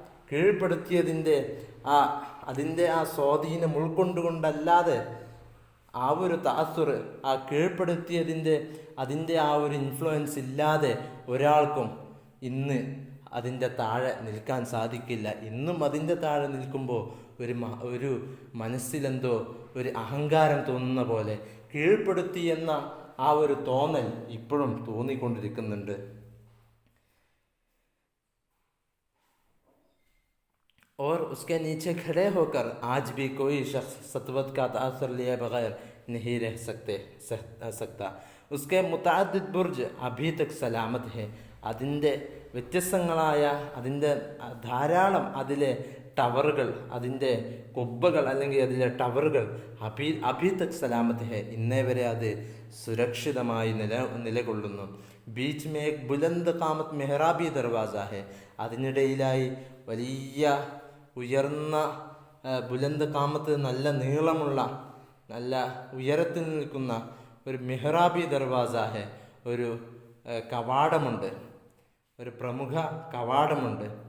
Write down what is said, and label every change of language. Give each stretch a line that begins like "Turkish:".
Malayalam: കീഴ്പ്പെടുത്തിയതിൻ്റെ അതിൻ്റെ ആ സ്വാധീനം ഉൾക്കൊണ്ടുകൊണ്ടല്ലാതെ, ആ ഒരു തഅസുർ, ആ കീഴ്പ്പെടുത്തിയതിൻ്റെ അതിൻ്റെ ആ ഒരു ഇൻഫ്ലുവൻസ് ഇല്ലാതെ ഒരാൾക്കും ഇന്ന് അതിൻ്റെ താഴെ നിൽക്കാൻ സാധിക്കില്ല. ഇന്നും അതിൻ്റെ താഴെ നിൽക്കുമ്പോൾ ഒരു മനസ്സിലെന്തോ ഒരു അഹങ്കാരം തോന്നുന്ന പോലെ, കീഴ്പ്പെടുത്തി എന്ന ആ ഒരു തോന്നൽ ഇപ്പോഴും തോന്നിക്കൊണ്ടിരിക്കുന്നുണ്ട്.
Hindi: और उसके नीचे खड़े होकर आज भी कोई शख्स सतवत का तासर लिए बगैर नहीं रह सकता. उसके मुतअद्दिद बुर्ज अभी तक सलामत है.
Malayalam: അതിൻ്റെ വ്യത്യസ്തങ്ങളായ, അതിൻ്റെ ധാരാളം അതിലെ ടവറുകൾ, അതിൻ്റെ കൊബ്ബകൾ അല്ലെങ്കിൽ അതിലെ ടവറുകൾ
Hindi: അഭി തക് സലാമത്ത് ഹെ,
Malayalam: ഇന്നേ വരെ അത് സുരക്ഷിതമായി നിലകൊള്ളുന്നു.
Hindi: ബീച്ച് മേ ഏക് ബുലന്ദ് ഖാമത്ത് മെഹ്റാബി ദർവാസ ഹെ,
Malayalam: അതിനിടയിലായി വലിയ ഉയർന്ന ബുലന്ദ് ഖാമത്ത്, നല്ല നീളമുള്ള, നല്ല ഉയരത്തിൽ നിൽക്കുന്ന ഒരു
Hindi: മെഹ്റാബി ദർവാസ ഹെ,
Malayalam: ഒരു കവാടമുണ്ട്, ഒരു പ്രമുഖ കവാടമുണ്ട്.